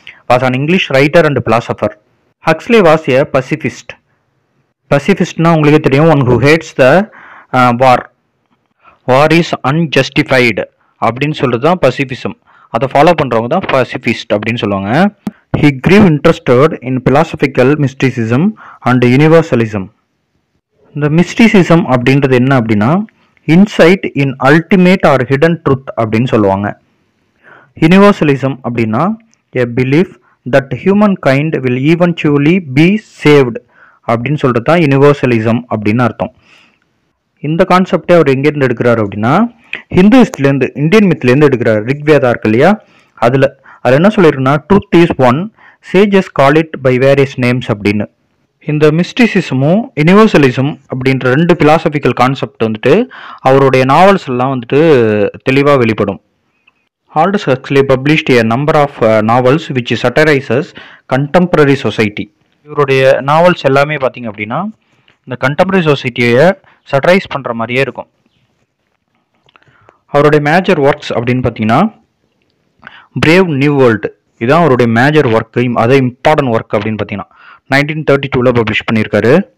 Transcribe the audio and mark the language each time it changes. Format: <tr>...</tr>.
<en>Was an English writer and philosopher. Huxley was a pacifist.</en> <ta>பசிஃபிஸ்ட்னா உங்களுக்கே தெரியும்,</ta> <en>One who hates the war. War is unjustified</en> <ta>அப்படின்னு சொல்றது தான் பசிஃபிசம். அதை ஃபாலோ பண்ணுறவங்க தான் பசிஃபிஸ்ட் அப்படின்னு சொல்லுவாங்க.</ta> <en>He grew interested in philosophical mysticism and universalism.</en> <ta>இந்த mysticism அப்படின்றது என்ன அப்படின்னா</ta> <en>insight in ultimate or hidden truth</en> <ta>அப்படின்னு சொல்லுவாங்க.</ta> <en>Universalism அப்படின்னா a belief that humankind will eventually be saved</en> <ta>அப்படின்னு சொல்றது தான்</ta> <en>universalism அப்படின்னு அர்த்தம்.</en> <ta>இந்த கான்செப்டே அவர் எங்கேருந்து எடுக்கிறார் அப்படின்னா ஹிந்துஸ்லேருந்து, இந்தியன் மித்லேருந்து எடுக்கிறார். ரிக்வேதா இருக்கு இல்லையா, அதில் என்ன சொல்லியிருக்குன்னா</ta> <en>truth is one, sages call it by various names</en> <ta>அப்படின்னு. இந்த மிஸ்டிசிசமும் யூனிவர்சலிசம் அப்படின்ற 2 பிலாசபிக்கல் கான்செப்ட் வந்துட்டு அவருடைய நாவல்ஸ் எல்லாம் வந்துட்டு தெளிவாக வெளிப்படும்.</ta> <en>Aldous Huxley published a number of novels which satirizes contemporary society.</en> <ta>இவருடைய நாவல்ஸ் எல்லாமே பார்த்தீங்க அப்படின்னா இந்த கண்டெம்பரரி சொசைட்டியை சட்டரைஸ் பண்ணுற மாதிரியே இருக்கும். அவருடைய மேஜர் ஒர்க்ஸ் அப்படின்னு பார்த்தீங்கன்னா பிரேவ் நியூ வேர்ல்டு, இதுதான் அவருடைய மேஜர் ஒர்க். அதே இம்பார்ட்டன்ட் ஒர்க் அப்படின்னு பார்த்தீங்கன்னா 1932 பப்ளிஷ் பண்ணியிருக்காரு.</ta>